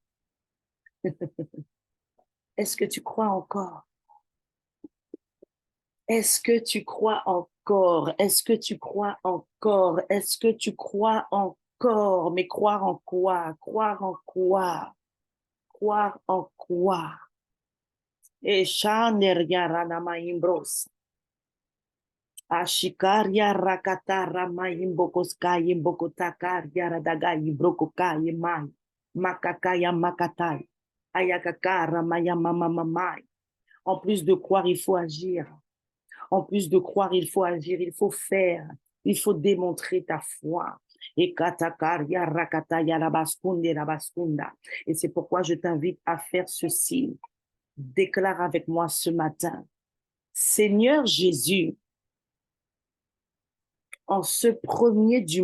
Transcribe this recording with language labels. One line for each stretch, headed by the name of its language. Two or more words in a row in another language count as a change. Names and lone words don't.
French: Est-ce que tu crois encore? Est-ce que tu crois encore? Est-ce que tu crois encore? Est-ce que tu crois encore? Mais croire en quoi? Croire en quoi? Croire en quoi? Et Shaneryaranamaimbros. Ashikaria rakatara maimbokoskaya imbokotakarya radagaya brokokaya mai. Makakaya makatai. Ayakakara maya mama mamai. En plus de croire, il faut agir. En plus de croire, il faut agir, il faut faire, il faut démontrer ta foi. Et c'est pourquoi je t'invite à faire ceci. Déclare avec moi ce matin, Seigneur Jésus, en ce premier du